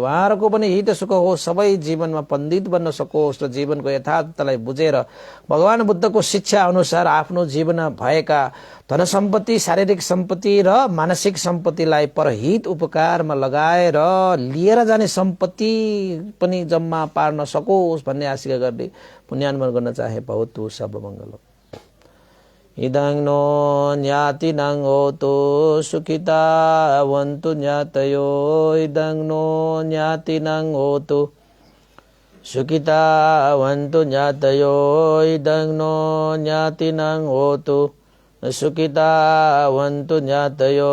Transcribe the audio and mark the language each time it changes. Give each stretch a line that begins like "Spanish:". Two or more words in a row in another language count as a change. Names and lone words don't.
Nepali: उहाँहरूको पनि हित सुख होस्, सबै जीवनमा पण्डित बन्न सकोस् र जीवनको यथार्थलाई बुझेर भगवान बुद्धको शिक्षा अनुसार आफ्नो जीवनमा भएका धन सम्पत्ति, शारीरिक सम्पत्ति र मानसिक सम्पत्तिलाई परहित उपकारमा लगाएर लिएर जाने सम्पत्ति पनि जम्मा पार्न सकोस् भन्ने आशा गर्दै पुण्यानुमन गर्न चाहे।
Pali: भवतु सर्वमङ्गलम्। इदं नो ज्ञातिनां होतु सुखिता वन्तु ज्ञातयो। इदं नो ज्ञातिनां होतु सुखिता वन्तु ज्ञातयो। इदं नो ज्ञातिनां होतु सुखिता वन्तु ज्ञातयो।